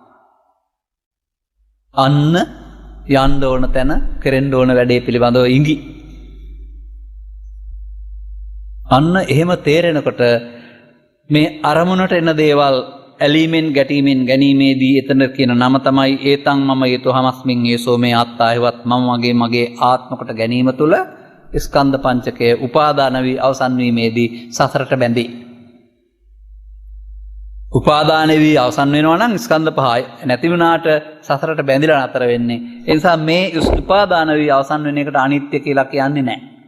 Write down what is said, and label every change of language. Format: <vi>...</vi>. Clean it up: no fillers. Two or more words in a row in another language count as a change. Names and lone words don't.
<si>අන්න යන්න ඕන තැන කෙරෙන්න ඕන වැඩේ පිළිබඳව ඉඟි. අන්න එහෙම තේරෙනකොට මේ අරමුණට එන දේවල් ඇලීමෙන් ගැටීමෙන් ගැනීමේදී එතන කියන නම තමයි</si> <pi>ඒතං මම යතෝ හමස්මින් ඒසෝ මේ ආත්තායවත්</pi> <si>මම මගේ ආත්ම කොට ගැනීම තුළ ස්කන්ධ පංචකය උපාදාන වී අවසන් වීමේදී සසරට බැඳී. උපාදාන වී අවසන් වෙනවා නම් ස්කන්ධ පහයි නැති වුණාට සසරට බැඳිලා නතර වෙන්නේ. ඒ නිසා මේ උපාදාන වී අවසන් වෙන එකට අනිත්‍ය කියලා කියන්නේ නැහැ.</si>